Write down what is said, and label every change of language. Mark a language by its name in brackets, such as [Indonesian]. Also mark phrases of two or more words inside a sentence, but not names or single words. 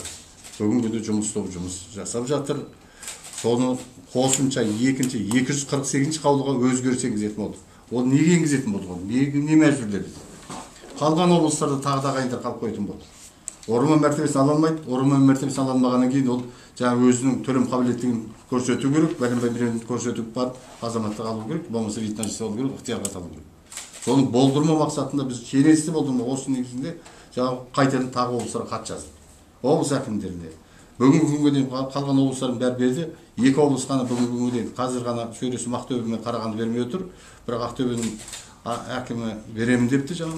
[Kazakh] Бүгінгі күнде жұмыс тобы жұмыс жасап жатыр. Соны қосымша 248-ші қаулыға өзгеріс енгізетін болды. Ол неге енгізетін болды? Не мәжбүрледі? Қалған облыстарда тағы да ағайындар қалып қоятын болды. Орман мәртебесін ала алмайды. Орман мәртебесін ала алмағаннан кейін ол жаңа өзінің төлем қабілеттігін көрсету керек, бәлен көрсету бар, азаматтық алу керек, болмаса [Russian] вид на жительство [Kazakh] алу керек, ықтиярға алу керек. Соны болдырмау мақсатында біз кеңесті болдырмау осы негізінде жаңа қайтадан тағы облыстарға хат жаздық. Облыс әкімдеріне. Бүгінгі күнге дейін қалған облыстардың бәрі берді. 2 облыс қана бүгінгі күнге дейін қазір ғана сөйлесіп Ақтөбе мен Қарағанды бермей отыр. Бірақ Ақтөбенің әкімі беремін депті жаңа.